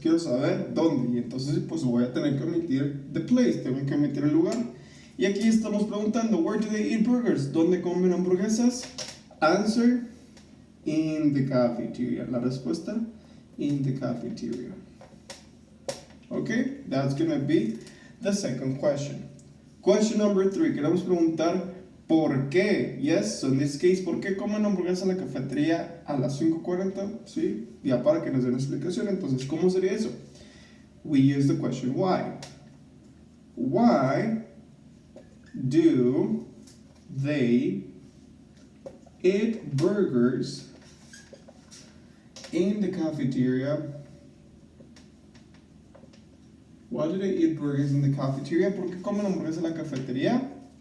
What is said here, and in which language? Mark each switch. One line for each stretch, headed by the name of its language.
Spanish: Quiero saber dónde. Y entonces pues voy a tener que omitir
English: the place.
Spanish: Tengo que omitir el lugar. Y aquí estamos preguntando,
English: where do they eat burgers?
Spanish: ¿Dónde comen hamburguesas?
English: Answer, in the cafeteria.
Spanish: La respuesta,
English: in the cafeteria. Okay, that's gonna be the second question. Question number 3.
Spanish: Queremos preguntar ¿por qué?
English: Yes, so in this case,
Spanish: ¿por qué comen hamburguesas en la cafetería a las 5:40? Sí, ya para que nos den explicación. Entonces, ¿cómo sería eso?
English: We use the question why. Why do they eat burgers in the cafeteria? Why do they eat burgers in the cafeteria?
Spanish: ¿Por qué comen hamburguesas en la cafetería?